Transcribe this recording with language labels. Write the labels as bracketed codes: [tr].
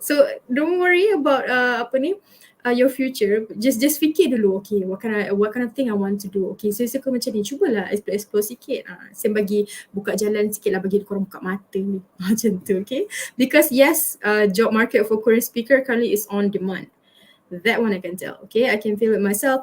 [en] So don't worry about your future. Just [ms] fikir dulu, [en] okay, what kind of thing I want to do. [ms] Okay, saya suka macam ni, cubalah explore sikit. Saya bagi buka jalan sikit lah, bagi korang buka mata. Macam tu, okay. [en] Because yes, job market for Korean speaker currently is on demand. That one I can tell. Okay, I can feel it myself.